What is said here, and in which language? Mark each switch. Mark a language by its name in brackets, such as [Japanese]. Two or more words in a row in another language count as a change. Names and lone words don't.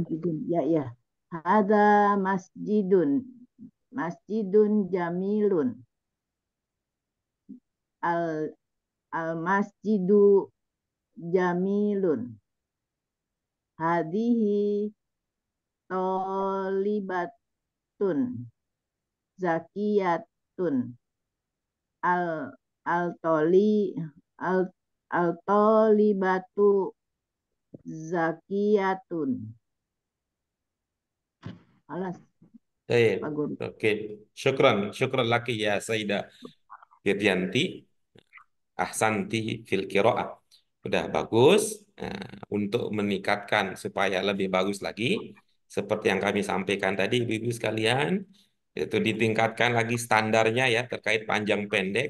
[Arabic] مسجد. يا. هذا مسجد جميل. المسجد جميل. هذه طالبات زكيات. الطالبات زكيات. Alas, [Indonesian] Baik. Pak Guru. Oke. [Arabic] شكرا لك يا سيدة Firyanti. أحسنت في القراءة. [Indonesian] Udah bagus. Untuk meningkatkan supaya lebih bagus lagi, seperti yang kami sampaikan tadi, ibu-ibu sekalian, itu ditingkatkan lagi standarnya ya terkait panjang pendek.